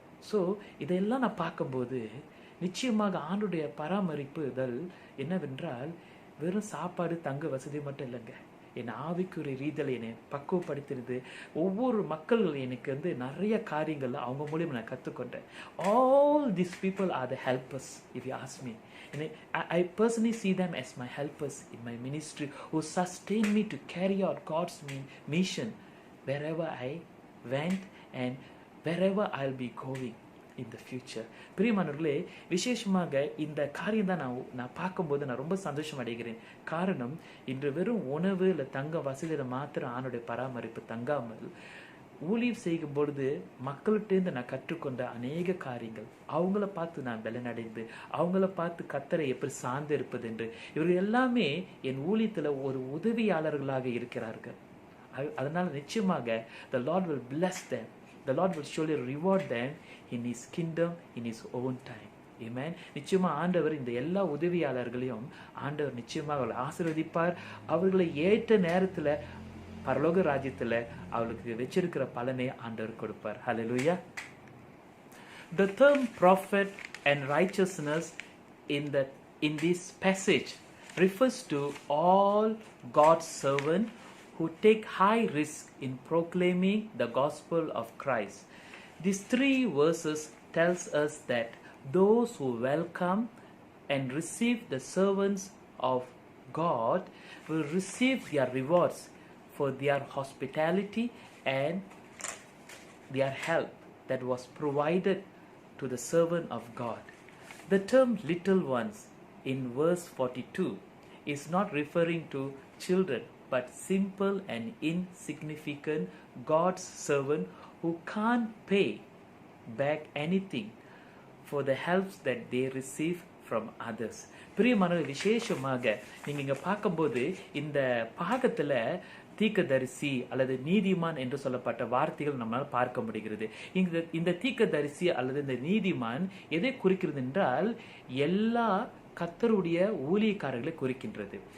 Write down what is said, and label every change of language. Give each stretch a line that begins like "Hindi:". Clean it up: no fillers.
Tamil: So இதெல்லாம் நான் பார்க்கும்போது நிச்சயமாக ஆண்டுடைய பராமரிப்புதல் என்னவென்றால் வெறும் சாப்பாடு தங்க வசதி மட்டும் இல்லைங்க. என் ஆவிக்குரிய ரீதியில் என்னை பக்குவப்படுத்தினது. ஒவ்வொரு மக்கள் எனக்கு நிறைய காரியங்கள் அவங்க மூலியம் நான் கற்றுக்கொண்டேன்.
English: All these people are the helpers, if you ask me. I personally see them as my helpers in my ministry, who sustain me to carry out God's mission wherever I went and wherever I'll be going in the future.
Tamil: பிரியமானவர்களே, விசேஷமாக இந்த காரியம் தான் நான் பார்க்கும்போது நான் ரொம்ப சந்தோஷம் அடைகிறேன். காரணம், இன்று வெறும் உணவு இல்லை தங்க வசதியில மாத்திரம் ஆணுடைய பராமரிப்பு தங்காமல் ஊழியம் செய்யும் பொழுது மக்கள்கிட்டேருந்து நான் கற்றுக்கொண்ட அநேக காரியங்கள், அவங்கள பார்த்து நான் பலனடைந்து, அவங்கள பார்த்து கர்த்தரை எப்படி சார்ந்து இருப்பது என்று, இவர்கள் எல்லாமே என் ஊழியத்தில் ஒரு உதவியாளர்களாக இருக்கிறார்கள். அதனால நிச்சயமாக
English: the Lord will bless them. The Lord will surely reward them in His kingdom in His own time. Amen.
Tamil: நிச்சயமா ஆண்டவர் இந்த எல்லா உதவியாளர்களையும் ஆண்டவர் நிச்சயமாக அவர்களை ஆசீர்வதிப்பார். அவர்களை ஏற்ற நேரத்தில் பரலோக ராஜ்யத்தில் அவளுக்கு வச்சிருக்கிற பலனை ஆண்டவர் கொடுப்பார்.
English: Hallelujah. The term prophet and righteousness in this passage refers to all God's servants who take high risk in proclaiming the gospel of Christ. These 3 verses tells us that those who welcome and receive the servants of God will receive their rewards for their hospitality and their help that was provided to the servant of God. The term little ones in verse 42 is not referring to children, but simple and insignificant God's servant who can't pay back anything for the helps that they receive from others.
Tamil: பிரியமான விசேஷமாக நீங்க இங்க பார்க்கும்போது இந்த பாகத்துல தீர்க்கதரிசி அல்லது நீதிமான் என்று சொல்லப்பட்ட வார்த்தைகள் நம்மால் பார்க்க முடிகிறது. இந்த தீர்க்கதரிசி அல்லது இந்த நீதிமான் எதை குறிக்கிறது என்றால் எல்லா கர்த்தருடைய ஊழியக்காரர்களை குறிக்கின்றது.